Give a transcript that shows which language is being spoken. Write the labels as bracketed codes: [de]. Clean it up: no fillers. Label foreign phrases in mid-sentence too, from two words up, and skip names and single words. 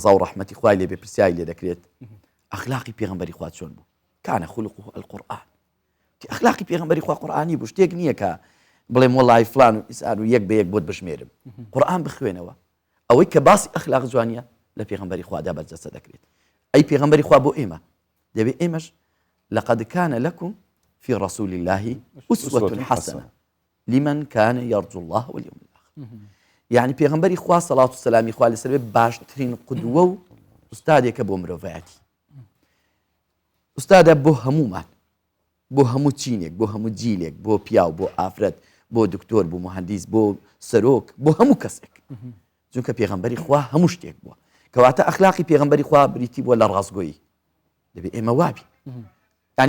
[ckb] و ڕەحمەتی خوای لێ بێ پرسیاری لێ دەکرێت ئەخلاقی پێغەمبەری خوا چۆن بوو [ar] کانە خولقه القورئان [ckb] کە ئەخلاقی پێغەمبەری خوا قورئانی بوو شتێک نییە کە بڵێم وەڵای فلان و ئیسان و یەک بە یەک بۆت بژمێرم قورئان بخوێنەوە ئەوەی کە باسی ئەخلاق جوانیە لە پێغەمبەری خوادا بەرجەستە دەکرێت ئەی پێغەمبەری خوا بۆ ئێمە دەبێ ئێمەش [ar] لقد كان لكم في رسول الله أسوة حسنة لمن كان يرجو الله واليوم الآخر [ckb] يعني پێغەمبەری خوا سەڵات و سەلامی خوا لەسەر بێ باشترین قودوە و ئوستادێکە بۆ مرۆڤایەتی ئوستادە بۆ هەموومان بۆ هەموو چینێک بۆ هەموو جیلێک بۆ پیاو بۆ ئافرەت بۆ دکتۆر بۆ مهندیس بۆ سەرۆک بۆ هەموو کەسێک چونکە پێغەمبەری خوا هەموو شتێک بووە کەواتە ئەخلاقی پێغەمبەری خوا بریتی بووە لە ڕازگۆیی دەبێت ئێمە وابی یعنی